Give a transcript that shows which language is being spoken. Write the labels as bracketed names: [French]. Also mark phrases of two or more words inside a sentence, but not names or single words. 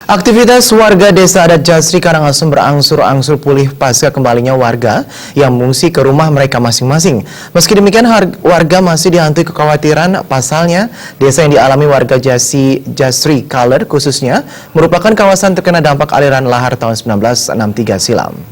[Indonesian] Aktivitas warga desa adat Jasri Karangasem berangsur-angsur pulih pasca kembalinya warga yang mengungsi ke rumah mereka masing-masing. Meski demikian, warga masih dihantui kekhawatiran. Pasalnya, desa yang dialami warga Jasri Kaler khususnya merupakan kawasan terkena dampak aliran lahar tahun 1963 silam.